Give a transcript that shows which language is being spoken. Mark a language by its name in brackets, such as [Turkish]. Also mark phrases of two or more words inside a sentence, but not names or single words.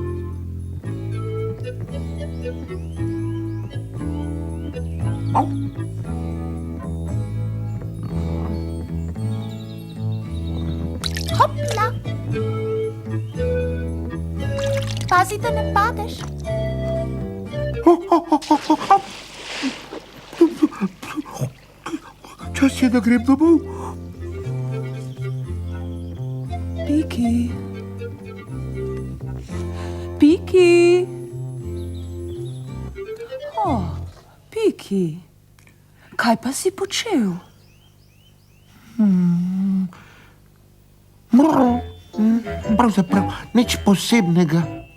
[Slovenian] Hopla! Pazi, da ne padeš. Čas je, da grem domov. Piki. Piki. O, Piki. Kaj pa si počel? Pravzaprav nič posebnega.